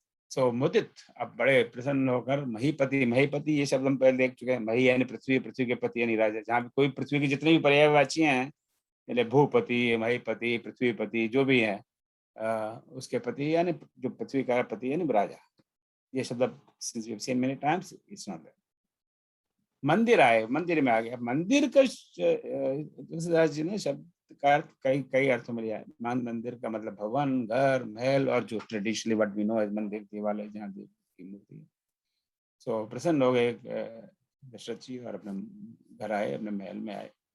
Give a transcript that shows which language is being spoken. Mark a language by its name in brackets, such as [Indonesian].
[Hindi] सो मुदित अब बड़े प्रसन्न होकर, महीपति, महीपति ये शब्द हम पहले देख चुके हैं। मही यानी पृथ्वी, पृथ्वी के पति यानी राजा। जहाँ भी कोई पृथ्वी की जितनी भी पर्यायवाची हैं, यानी भूपति, महीपति, पृथ्वीपति, जो भी है उसके पति यानी जो पृथ्वी का पति यानी राजा। [English] ये शब्द since we've seen many times, it's not there. [Hindi] मंदिर आए, मंदिर में आ गया। मंदिर का तुलसीदास जी ने शब्द का अर्थ कई अर्थों में लिया है। मंदिर का मतलब भवन, घर, महल, और जो [English] traditionally what we know as [Hindi] मंदिर, देवालय जहाँ देव की मूर्ति है। सो प्रसन्न हो गए दशरथ जी और अपने घर आए, अपने महल में आए।